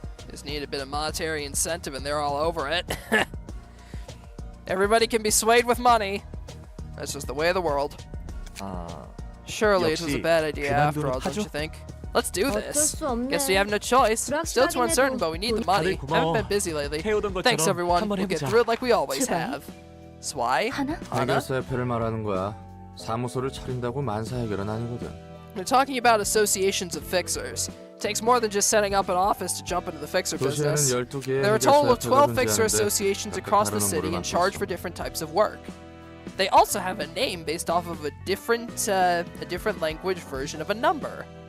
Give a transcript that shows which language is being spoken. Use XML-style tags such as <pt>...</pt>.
<en>Just need a bit of monetary incentive and they're all over it. Everybody can be swayed with money. That's just the way of the world. Surely it was a bad idea after all, don't you think? Let's do this. Guess we have no choice. Still too uncertain, but we need the money. Haven't been busy lately. Thanks everyone. We'll get through it like we always have. Swai?</en> <ko>하나? 해결사협회를 말하는 거야. 사무소를 차린다고 만사 해결은 아니거든.</ko> <en>We're talking about associations of fixers. It takes more than just setting up an office to jump into the fixer business. There are a total of 12 fixer associations across the city in charge for different types of work. They also have a name based off of a different language version of a number.</en>